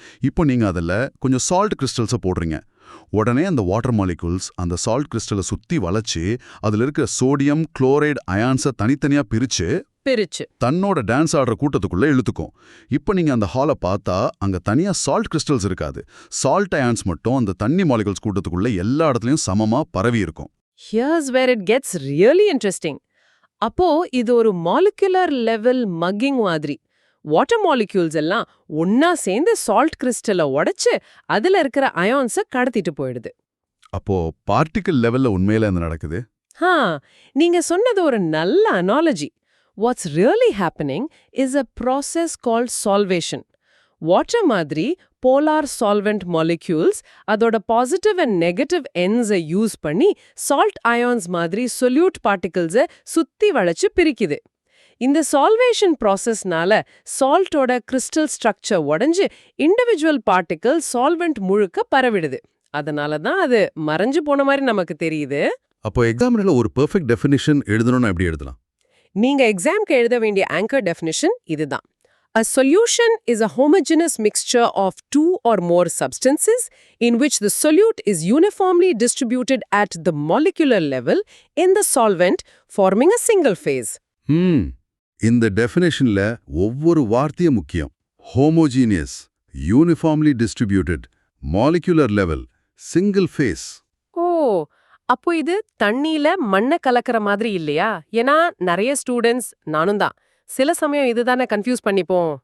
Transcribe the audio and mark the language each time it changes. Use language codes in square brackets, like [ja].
[ta] இப்போ நீங்க அதில் கொஞ்சம் சால்ட் கிறிஸ்டல்ஸை போடுறீங்க. உடனே அந்த வாட்டர் மாலிகுல்ஸ் அந்த சால்ட் கிறிஸ்டலை சுத்தி வளைச்சு அதுல இருக்கிற சோடியம், குளோரைடு அயான்ஸை தனித்தனியா பிரிச்சு தன்னோட டான்ஸ் ஆடுற கூட்டத்துக்குள்ள இழுத்துக்கும். இப்போ நீங்க அந்த ஹாலை பார்த்தா அங்க தனியா சால்ட் கிறிஸ்டல்ஸ் இருக்காது. சால்ட் அயான்ஸ் மட்டும் அந்த தண்ணி மாலிகுல்ஸ் கூட்டத்துக்குள்ள எல்லா இடத்துலயும் சமமா பரவி இருக்கும். [en] Here's where it gets really interesting. [ta] அப்போ இது ஒரு மாலிகுலர் லெவல் மக்கிங் மாதிரி. வாட்டர் மாலிக்யூல்ஸ் எல்லாம் ஒன்னா சேர்ந்து சால்ட் கிறிஸ்டலை உடைச்சு அதுல இருக்கிற அயான்ஸை கடத்திட்டு போயிடுது. அப்போ பார்ட்டிகிள் லெவல்ல உண்மையில என்ன நடக்குது? நீங்க சொன்னது ஒரு நல்ல analogy. [en] What's really happening is a process called solvation. [ta] Water மாதிரி போலார் சால்வெண்ட் மாலிக்யூல்ஸ் அதோட பாசிட்டிவ் அண்ட் நெகட்டிவ் எண்ட்ஸை யூஸ் பண்ணி சால்ட் அயான்ஸ் மாதிரி சொல்யூட் பார்ட்டிகிள்ஸை சுத்தி வளைச்சு பிரிக்குது. இந்த சால்வேஷன் ப்ராசஸ்னால சால்ட்டோட கிறிஸ்டல் ஸ்ட்ரக்சர் உடைஞ்சு இண்டிவிஜுவல் பார்ட்டிகிள் சால்வெண்ட் முழுக்க பரவிடுது. அதனால தான் அது மறைஞ்சு போன மாதிரி நமக்கு தெரியுது. அப்போ எக்ஸாம்ல ஒரு பெர்ஃபெக்ட் டெஃபினிஷன் எழுதணும்னா எப்படி எழுதலாம்? நீங்க எக்ஸாம்க்கு எழுத வேண்டிய ஆங்கர் டெஃபினிஷன் இதுதான். [en] A solution is a homogeneous mixture of two or more substances in which the solute is uniformly distributed at the molecular level in the solvent, forming a single phase. [ta] இந்த டெஃபினேஷன்ல ஒவ்வொரு வார்த்தையும் முக்கியம். Homogeneous, uniformly distributed, molecular level, single phase. அப்போ இது தண்ணியில மண்ணை கலக்கிற மாதிரி இல்லையா? ஏன்னா நிறைய ஸ்டூடெண்ட்ஸ், நானும் தான், சில சமயம் இதுதானே கன்ஃபியூஸ் பண்ணிப்போம்.